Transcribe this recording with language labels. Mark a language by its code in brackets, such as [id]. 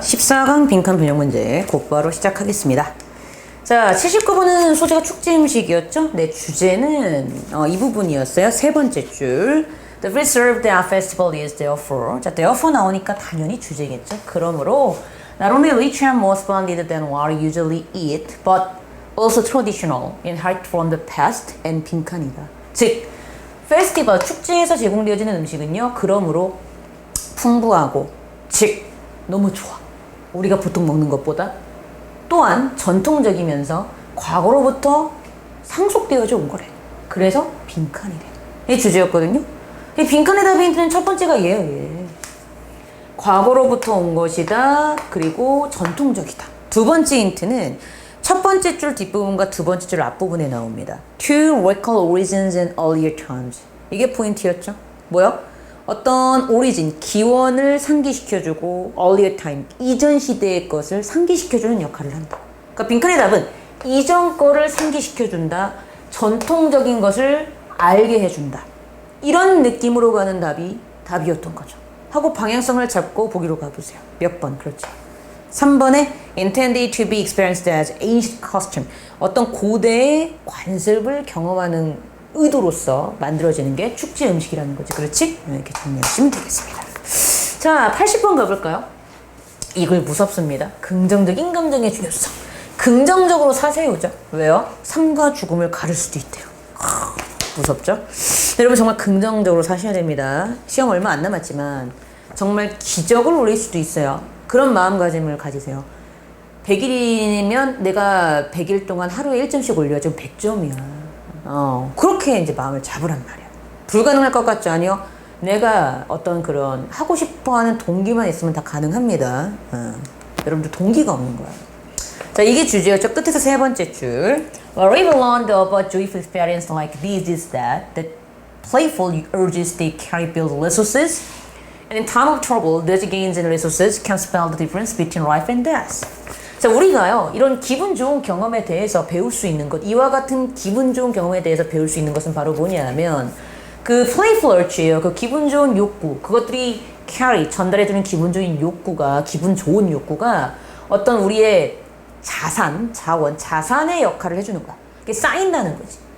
[ko] 14강 빈칸 변형 문제 곧바로 시작하겠습니다. 자, 79번은 소재가 축제 음식이었죠? 네, 주제는 이 부분이었어요. 세 번째 줄. [en] The food served at festival is therefore. [ko] 자, therefore 나오니까 당연히 주제겠죠? 그러므로 [en] not only rich and more splendid than what we usually eat, but also traditional, inherited from the past and [ko] 빈칸이다. 즉, 페스티벌, 축제에서 제공되어지는 음식은요, 그러므로 풍부하고 즉 너무 좋아. 우리가 보통 먹는 것보다 또한 전통적이면서 과거로부터 상속되어져 온 거래. 그래서 빈칸이래. 이게 주제였거든요. 이 빈칸의 답의 힌트는 첫 번째가 얘예요. 얘. 과거로부터 온 것이다. 그리고 전통적이다. 두 번째 힌트는 첫 번째 줄 뒷부분과 두 번째 줄 앞부분에 나옵니다. [en] To recall origins and earlier times. [ko] 이게 포인트였죠. 뭐요? 어떤 오리진, 기원을 상기시켜주고 [en] earlier time, [ko] 이전 시대의 것을 상기시켜주는 역할을 한다. 그러니까 빈칸의 답은 이전 거를 상기시켜준다. 전통적인 것을 알게 해준다. 이런 느낌으로 가는 답이었던 거죠. 하고 방향성을 잡고 보기로 가보세요. 몇 번? 그렇죠. 3번에 [en] intended to be experienced as ancient custom. [ko] 어떤 고대의 관습을 경험하는 의도로서 만들어지는 게 축제 음식이라는 거지. 그렇지? 이렇게 정리하시면 되겠습니다. 자, 80번 가볼까요? 이걸 무섭습니다. 긍정적인 감정의 중요성. 긍정적으로 사세요죠. 왜요? 삶과 죽음을 가를 수도 있대요. 무섭죠? 여러분 정말 긍정적으로 사셔야 됩니다. 시험 얼마 안 남았지만 정말 기적을 올릴 수도 있어요. 그런 마음가짐을 가지세요. 100일이면 내가 100일 동안 하루에 1점씩 올려야지 100점이야. 그렇게 이제 마음을 잡으란 말이야. 불가능할 것 같지 않아요? 내가 어떤 그런 하고 싶어 하는 동기만 있으면 다 가능합니다. 여러분들 동기가 없는 거야. 자, 이게 주제였죠. 끝에서 세 번째 줄. [en] Well, we learned about joyful experience like this is that the playful urges they carry build resources. And in time of trouble, those gains and resources can spell the difference between life and death. [ko] 자, 우리가요, 이런 기분 좋은 경험에 대해서 배울 수 있는 것, 이와 같은 기분 좋은 경험에 대해서 배울 수 있는 것은 바로 뭐냐면, 그 [en] playful urge예요. [ko] 그 기분 좋은 욕구, 그것들이 carry, 전달해주는 기분 좋은 욕구가, 기분 좋은 욕구가 어떤 우리의 자산, 자원, 자산의 역할을 해주는 거야. 그게 쌓인다는 거지.